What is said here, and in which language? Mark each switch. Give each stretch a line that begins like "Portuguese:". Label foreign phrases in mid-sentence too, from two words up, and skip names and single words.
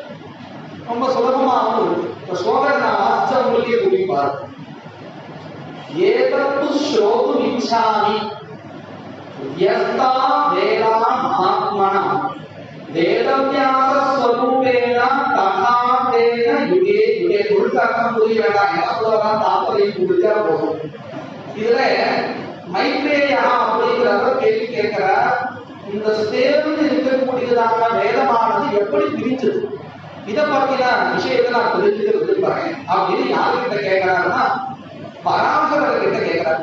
Tamil: ரொம்ப சுலபமாகவும் இருக்கு. இப்ப ஸ்லோகத்தை நான் வாசிச்சவங்களுக்கே புரியுமாறு.
Sanskrit: एतत् श्रोतुम् इच्छामि यथा वेदा महात्मना वेदव्यास स्वरूपेण तथा तेन युगे युगे.
Tamil: முழுக்க அர்த்தம் புரிய வேண்டாம், என்ன சொல்லலாம் தாற்பயம் புரிஞ்சா போதும். இதுல மைத்ரேயா அப்படிங்கிறவர் கேள்வி கேட்கிறார், இந்த சேர்ந்து இருக்கக்கூடியதான வேதமானது எப்படி பிரிஞ்சது, இதை பத்தின விஷயத்தை நான் தெரிஞ்சுக்க விரும்புறேன் அப்படின்னு யாருக்கிட்ட கேட்கிறாருன்னா பராசரர் கிட்ட கேட்கிறார்.